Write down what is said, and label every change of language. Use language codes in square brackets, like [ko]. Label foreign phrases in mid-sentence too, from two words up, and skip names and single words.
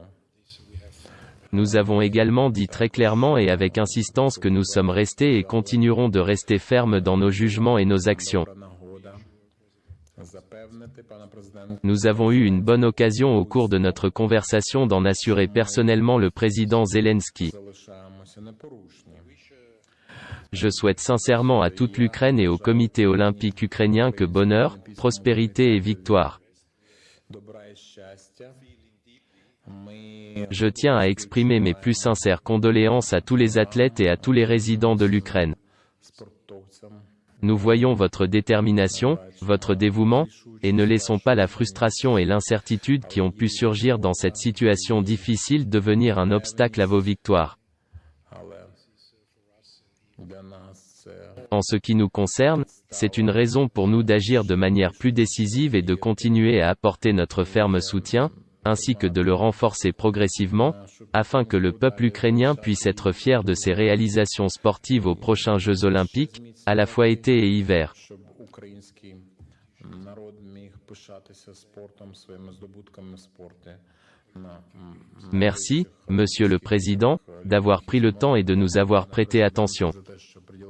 [fr] Nous avons également dit très clairement et avec insistance que nous sommes restés et continuerons de rester fermes dans nos jugements et nos actions. [uk] Нагода запевнити пана президента. [fr] Nous avons eu une bonne occasion au cours de notre conversation d'en assurer personnellement le président Zelensky. [uk] Залишаємося непорушні. [fr] Je souhaite sincèrement à toute l'Ukraine et au comité olympique ukrainien que bonheur, prospérité et victoire. [uk] Добра і щастя. [fr] Je tiens à exprimer mes plus sincères condoléances à tous les athlètes et à tous les résidents de l'Ukraine. [uk] Спортовцям. [fr] Nous voyons votre détermination, votre dévouement, et ne laissons pas la frustration et l'incertitude qui ont pu surgir dans cette situation difficile devenir un obstacle à vos victoires. [uk] Але для нас це [fr] En ce qui nous concerne, c'est une raison pour nous d'agir de manière plus décisive et de continuer à apporter notre ferme soutien, ainsi que de le renforcer progressivement, afin que le peuple ukrainien puisse être fier de ses réalisations sportives aux prochains Jeux olympiques, à la fois été et hiver. [uk] щоб український народ міг пишатися спортом, своїми здобутками в спорті. [fr] Merci, Monsieur le Président, d'avoir pris le temps et de nous avoir prêté attention. [uk] За те, що